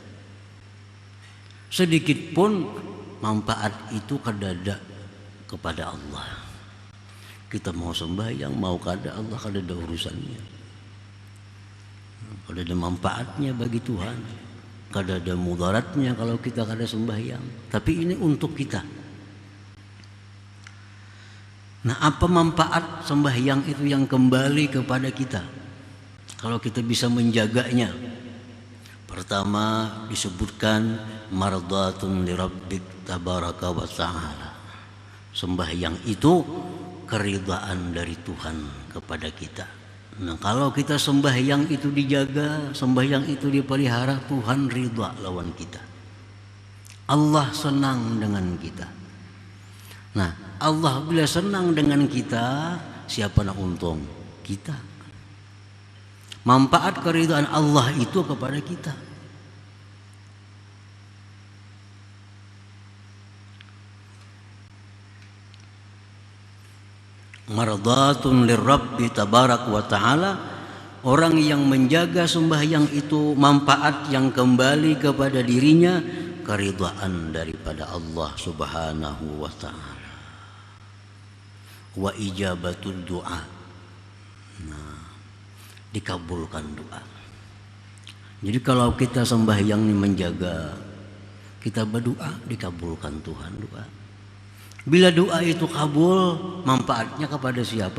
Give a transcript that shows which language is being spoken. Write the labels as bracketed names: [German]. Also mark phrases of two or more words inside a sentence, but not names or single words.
[Banjar] Sedikit pun manfaat itu kadada kepada Allah. Kita mau sembahyang, mau kada Allah, kadada urusannya. Kadada manfaatnya bagi Tuhan, kadada mudaratnya kalau kita kada sembahyang. [Indonesian] Tapi ini untuk kita. Nah, apa manfaat sembahyang itu yang kembali kepada kita kalau kita bisa menjaganya? Pertama disebutkan [Arabic] mardatun li rabbik tabaraka wa ta'ala. [Indonesian] Sembahyang itu keridhaan dari Tuhan kepada kita. Nah, kalau kita sembahyang itu dijaga, sembahyang itu dipelihara, Tuhan ridha lawan kita. Allah senang dengan kita. Nah, Allah bila senang dengan kita, siapa nak untung? Kita. Manfaat keridhaan Allah itu kepada kita. [Arabic] mardatun lirabbi tabarak wa ta'ala. [Indonesian] Orang yang menjaga sembahyang itu manfaat yang kembali kepada dirinya, keridhaan daripada Allah [Arabic] Subhanahu wa ta'ala. Wa ijabatul doa, [Indonesian] nah, dikabulkan doa. Jadi kalau kita sembahyang ini menjaga, kita berdoa, dikabulkan Tuhan doa. Bila doa itu kabul, manfaatnya kepada siapa?